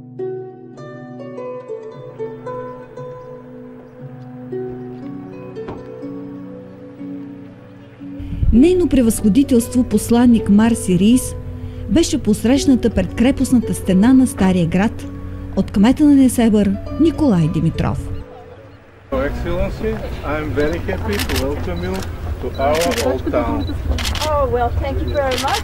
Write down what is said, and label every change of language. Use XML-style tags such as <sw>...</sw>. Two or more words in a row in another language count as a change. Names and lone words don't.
<bg>Нейно превъзходителство посланник Марси Рис беше посрещната пред крепостната стена на Стария град от кмета на Несебър Николай Димитров.</bg> <en>Excellency, I'm very happy to welcome you to our old town. Oh, well, thank you very much.</en>